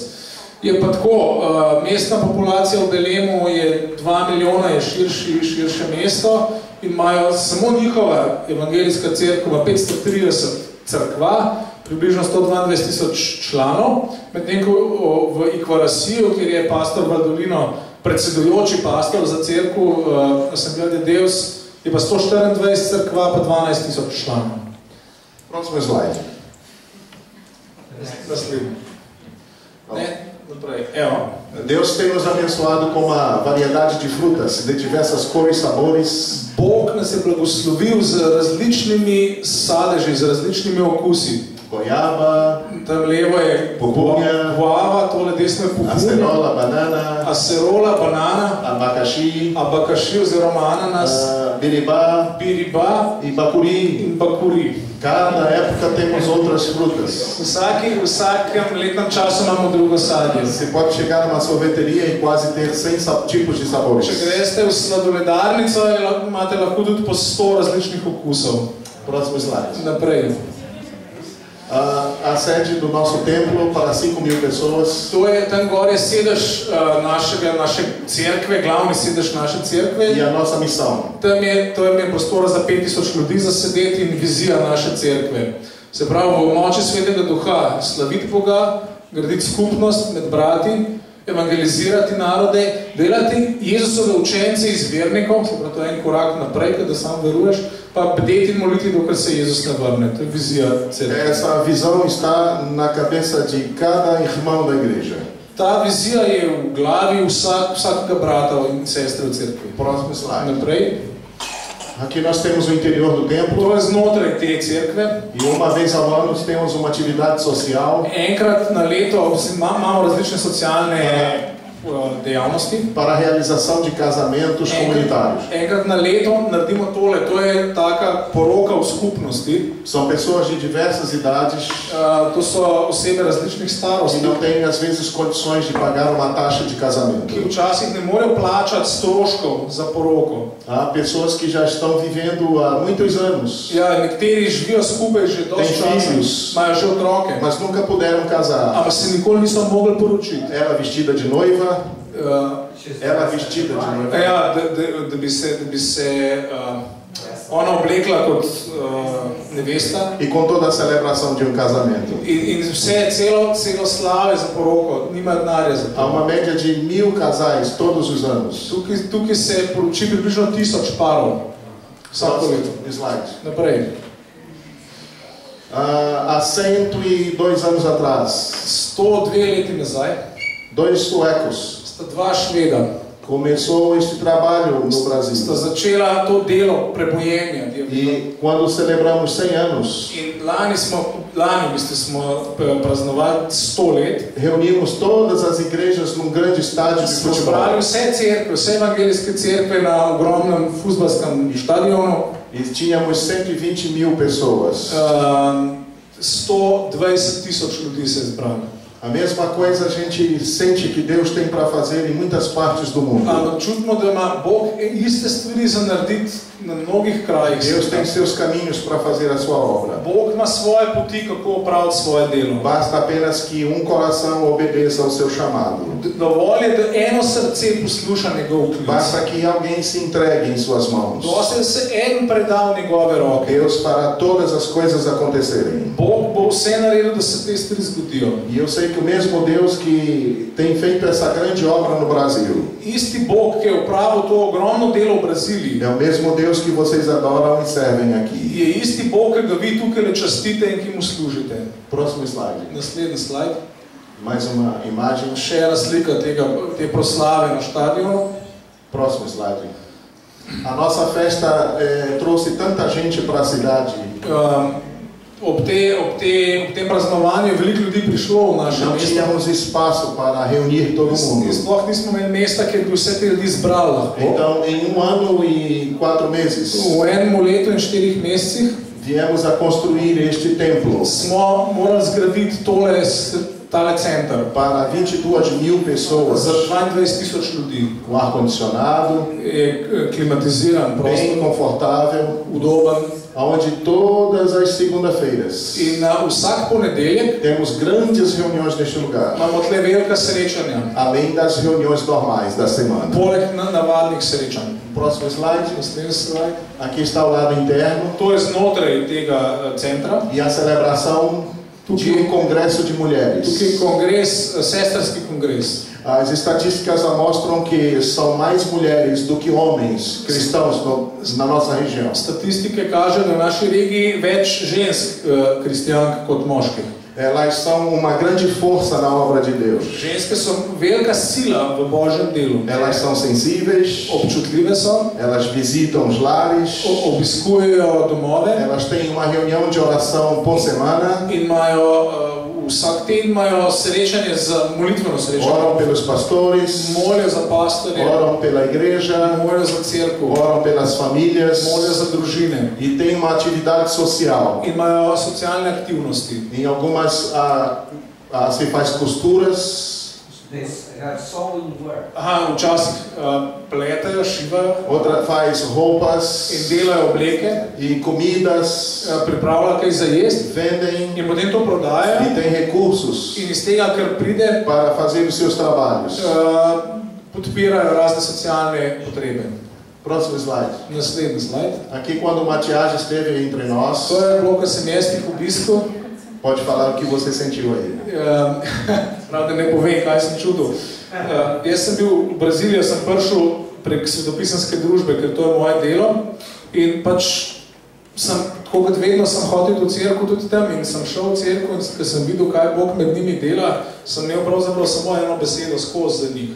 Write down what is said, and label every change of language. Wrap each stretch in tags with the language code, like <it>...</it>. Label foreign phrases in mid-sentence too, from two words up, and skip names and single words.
<sl>Je pa tako, mestna populacija v Belemu je 2 milijona, je širše mesto in imajo samo njihova evangelijska cerkva 530 cerkva, približno 122,000 članov, medtem ko v Ikvarasiju, kjer je pastor Valdolino predsedujoči pastor za cerkev Assembleia de Deus, je pa 124 cerkva pa 12,000 članov.</sl> <pt>Próximo slide.</pt> <sl>Naslednji.</sl> <pt>Deus tem nos abençoado com uma variedade de frutas de diversas cores, sabores.</pt> <sl>Bog nas je blagoslovil z različnimi sadeži, z različnimi okusi.</sl> <pt>goiaba,</pt> <sl>tam levo je</sl> <pt>Pupunja.</pt> <sl>guava, tole desno je pupunja,</sl> <pt>acerola, banana,</pt> <sl>acerola, banana,</sl> <pt>abacaxi,</pt> <sl>oziroma ananas,</sl> <pt>biribá</pt> <sl>biriba</sl> <pt>e bacuri.</pt> <sl>in bakuri.</sl> <pt>Cada época temos outras frutas.</pt> <sl>Vsakem letnem času imamo drugo sadje.</sl> <pt>Você pode chegar numa sorveteria e quase ter 100 tipos de sabores.</pt> <sl>Če greste v sladoledarnico, imate lahko tudi po 100 različnih okusov.</sl> <pt>Próximo slide.</pt> <sl>Naprej.</sl> <pt>A sede do nosso templo para 5.000 pessoas.</pt> <sl>To je tam gor je sedež naše cerkve, glavni sedež naše cerkve.</sl> <pt>E a nossa missão.</pt> <sl>Tam je prostora za 5000 ljudi za sedeti in vizija naše cerkve. Se pravi, v moči Svetega Duha slaviti Boga, graditi skupnost med brati, evangelizirati narode, delati Jezusove učence izvernikov, se pravi, to je en korak naprej, kada sam veruješ, pa bdeti in moliti, dokler se Jezus ne vrne. To je vizija cerkve.</sl> <pt>Essa visão está na cabeça de cada irmão da igreja.</pt> <sl>Ta vizija je v glavi vsakega brata in sestre v cerkvi.</sl> <pt>Próximo slide.</pt> <sl>Naprej.</sl> <pt>Aqui nós temos o interior do templo.</pt> <sl>To je znotraj te cerkve.</sl> <pt>E uma vez ao ano temos uma atividade social.</pt> <sl>Enkrat na leto imamo različne socialne dejavnosti.</sl> <pt>Para a realização de casamentos comunitários.</pt> <sl>Enkrat na leto naredimo tole, to je taka poroka v skupnosti.</sl> <pt>São pessoas de diversas idades.</pt> <sl>To so osebe različnih starosti.</sl> <pt>E não têm às vezes condições de pagar uma taxa de casamento.</pt> <sl>Ki včasih ne morejo plačati stroškov za poroko.</sl> <pt>Há pessoas que já estão vivendo há muitos anos.</pt> <sl>Ja, nekateri živijo skupaj že dosti časa, imajo že otroke.</sl> <pt>Mas nunca puderam casar.</pt> <sl>Ampak se nikoli niso mogli poročiti.</sl> <pt>Ela vestida de noiva. Ela vestida de noiva.</pt> <sl>Ja, da bi se ona oblekla kot nevesta.</sl> <pt>E com toda a celebração de casamento.</pt> <sl>In celo slave za poroko, nima denarja za to.</sl> <pt>Há uma média de 1000 casais todos os anos.</pt> <sl>Tukaj se poroči približno 1000 parov. Vsako leto.</sl> <pt>Slide.</pt> <sl>Naprej.</sl> <pt>Há 102 anos atrás.</pt> <sl>102 leti nazaj.</sl> <pt>2 suecos.</pt> <sl>Sta dva Šveda.</sl> <pt>Começou este trabalho no Brasil.</pt> <sl>Sta začela to delo prebojenja.</sl> <pt>E quando celebramos 100 anos.</pt> <sl>In lani smo praznovali 100 let.</sl> <pt>Reunimos todas as igrejas num grande estádio de futebol.</pt> <sl>Zbrali vse cerkve, vse evangeljske cerkve na ogromnem fuzbalskem stadionu.</sl> <pt>E tínhamos 120.000 pessoas.</pt> <sl>120.000 ljudi se je zbralo.</sl> <pt>A mesma coisa a gente sente que Deus tem para fazer em muitas partes do mundo.</pt> <sl>Čutimo, da ima Bog iste stvari za narediti na mnogih krajih.</sl> <pt>Deus tem seus caminhos para fazer a sua obra.</pt> <sl>Bog ima svoje poti, kako opraviti svoje delo.</sl> <pt>Basta apenas que coração obedeça ao seu chamado.</pt> <sl>Dovolj je, da eno srce posluša njegov klic.</sl> <pt>Basta que alguém se entregue em suas mãos.</pt> <sl>Dosti se en preda v njegove roke.</sl> <pt>Deus fará todas as coisas acontecerem.</pt> <sl>Bog bo vse naredil, da se te stvari zgodijo.</sl> <pt>E eu sei que o mesmo Deus que tem feito essa grande obra no Brasil.</pt> <sl>Isti Bog, ki je opravil to ogromno delo v Braziliji.</sl> <pt>É o mesmo Deus que vocês adoram e servem aqui.</pt> <sl>Je isti Bog, ki ga vi tukaj častite in ki mu služite.</sl> <pt>Próximo slide.</pt> <sl>Naslednji slajd.</sl> <pt>Mais uma imagem.</pt> <sl>Še ena slika te proslave na stadionu.</sl> <pt>Próximo slide. A nossa festa trouxe tanta gente para a cidade.</pt> <sl>Ob tem praznovanju veliko ljudi prišlo v naše</sl> <pt>Não</pt> <sl>mesto.</sl> <pt>tínhamos espaço para reunir todo mundo.</pt> <sl>Sploh nismo imeli mesta, kjer bi vse te ljudi zbrali lahko.</sl> <pt>Então, em 1 ano e 4 meses,</pt> <sl>V enem letu in 4 mesecih</sl> <pt>viemos a construir este templo</pt> <sl>smo morali zgraditi tale center</sl> <pt>para 22.000 pessoas,</pt> <sl>za 22.000 ljudi.</sl> <pt>com ar-condicionado,</pt> <sl>Je klimatiziran</sl> <pt>bem</pt> <sl>prostor,</sl> <pt>confortável,</pt> <sl>udoben.</sl> <pt>onde todas as segundas-feiras</pt> <sl>In vsak ponedeljek</sl> <pt>temos grandes reuniões neste lugar,</pt> <sl>imamo tle velika srečanja,</sl> <pt>além das reuniões normais da semana.</pt> <sl>poleg navadnih srečanj.</sl> <pt>Próximo slide.</pt> <sl>Naslednji slajd.</sl> <pt>Aqui está o lado interno</pt> <sl>To je znotraj tega centra.</sl> <pt>e a celebração de congresso de mulheres.</pt> <sl>Tukaj je kongres, sestrski kongres.</sl> <pt>As estatísticas mostram que são mais mulheres do que homens cristãos na nossa região.</pt> <sl>Statistike kažejo, da v naši regiji več žensk kristjank kot moških.</sl> <pt>Elas são uma grande força na obra de Deus.</pt> <sl>Ženske so velika sila v Božjem delu.</sl> <pt>Elas são sensíveis,</pt> <sl>Občutljive so,</sl> <pt>elas visitam os lares,</pt> <sl>obiskujejo domove</sl> <pt>elas têm uma reunião de oração por semana,</pt> <sl>in imajo vsak teden imajo srečanje molitveno srečanje.</sl> <pt>oram pelos pastores,</pt> <sl>Molijo za pastorje,</sl> <pt>oram pela igreja,</pt> <sl>molijo za cerkev,</sl> <pt>oram pelas famílias</pt> <sl>molijo za družine</sl> <pt>e têm uma atividade social.</pt> <sl>in imajo socialne aktivnosti.</sl> <pt>Em algumas se faz costuras,</pt> <en>This sewing work.</en> <sl>Aha, včasih pletajo, šivajo</sl> <pt>outra faz</pt> <sl>in</sl> <pt>roupas</pt> <sl>delajo obleke,</sl> <pt>e comidas,</pt> <sl>pripravljajo kaj za jesti</sl> <pt>vendem</pt> <sl>in potem to</sl> <pt>e</pt> <sl>prodajajo</sl> <pt>tem recursos</pt> <sl>in iz tega, kar pride,</sl> <pt>para fazer os seus trabalhos.</pt> <sl>podpirajo razne socialne potrebe.</sl> <pt>Próximo slide.</pt> <sl>Naslednji slajd.</sl> <pt>Aqui quando o Matias esteve entre nós,</pt> <sl>To je bilo, kar sem jaz tih obiskal.</sl> <pt>pode falar o que você sentiu aí.</pt> <sl>Prav, da ne povem, kaj sem čutil. Jaz sem bil v Braziliji, sem prišel prek svetopisanske družbe, ker to je moje delo. In pač sem, tako kot vedno, sem hodil v cerkev tudi tam in sem šel v cerkev in ker sem videl, kaj Bog med njimi dela, sem imel pravzaprav samo eno besedo skozi za njih.</sl>